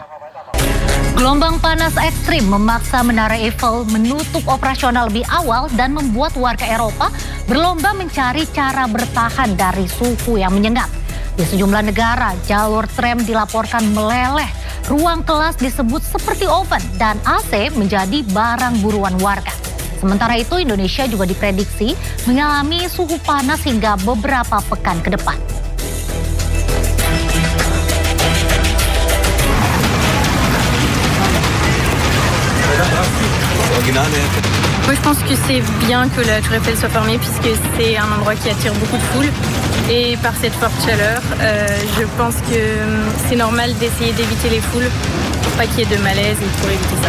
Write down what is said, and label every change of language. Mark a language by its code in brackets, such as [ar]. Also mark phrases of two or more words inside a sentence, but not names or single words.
[id] Gelombang panas ekstrim memaksa Menara Eiffel menutup operasional lebih awal dan membuat warga Eropa berlomba mencari cara bertahan dari suhu yang menyengat. Di sejumlah negara, jalur tram dilaporkan meleleh. Ruang kelas disebut seperti oven dan AC menjadi barang buruan warga. Sementara itu Indonesia juga diprediksi mengalami suhu panas hingga beberapa pekan ke depan. [fr] Moi, je pense que c'est bien que la Tour Eiffel soit fermée puisque c'est un endroit qui attire beaucoup de foule. Et par cette forte chaleur, je pense que c'est normal d'essayer d'éviter les foules pour pas qu'il y ait de malaise et pour éviter ça.